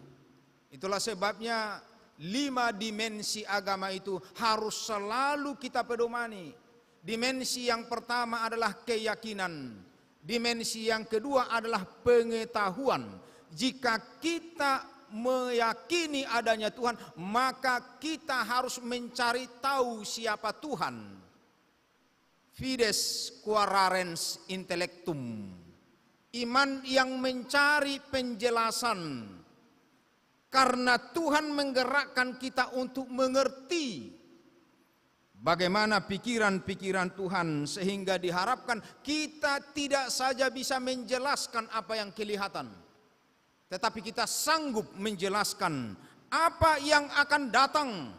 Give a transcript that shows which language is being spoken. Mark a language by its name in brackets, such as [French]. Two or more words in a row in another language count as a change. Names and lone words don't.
[Indonesian] Itulah sebabnya 5 dimensi agama itu harus selalu kita pedomani. Dimensi yang pertama adalah keyakinan. Dimensi yang kedua adalah pengetahuan. Jika kita meyakini adanya Tuhan, maka kita harus mencari tahu siapa Tuhan. [Latin] Fides quaerens intellectum. [Indonesian] Iman yang mencari penjelasan. Karena Tuhan menggerakkan kita untuk mengerti bagaimana pikiran-pikiran Tuhan, sehingga diharapkan kita tidak saja bisa menjelaskan apa yang kelihatan, tetapi kita sanggup menjelaskan apa yang akan datang.